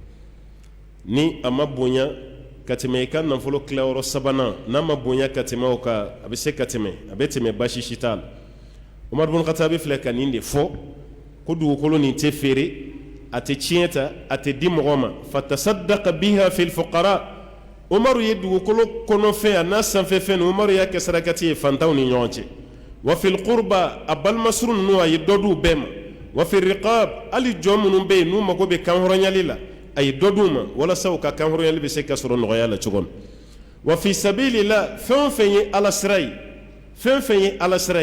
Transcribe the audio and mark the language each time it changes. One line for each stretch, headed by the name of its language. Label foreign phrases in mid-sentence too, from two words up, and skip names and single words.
Bambara: ni a ma bonya ka tɛmɛ i ka nafolo tilayɔrɔ sabanan n'a ma bonya ka tɛmɛ o kan a bɛ se ka tɛmɛ a bɛ tɛmɛ baasi si t'a la Umar ibn Khattab filɛ ka nin de fɔ ko dugukolo nin tɛ feere a tɛ tiɲɛ ta a tɛ di mɔgɔ ma
Arabic: فتصدق بها في الفقراء
Bambara: Umaru ye dugukolo kɔnɔfɛn a n'a sanfɛfɛn nin Umaru y'a kɛ sarakati ye fantanw ni ɲɔgɔn cɛ
Arabic: وفي القربى
Bambara: a balimasuru ninnu a ye dɔ di u bɛɛ ma
Arabic: وفي الرقاب
Bambara: hali jɔn minnu bɛ yen n'u mago bɛ kanhɔrɔnyali la a ye dɔ di u ma walasa u ka kanhɔrɔnyali bɛ se ka sɔrɔ nɔgɔya la cogo min
Arabic: وفي سبيل الله
Bambara: fɛn o fɛn ye ala sira ye fɛn fɛn ye ala sira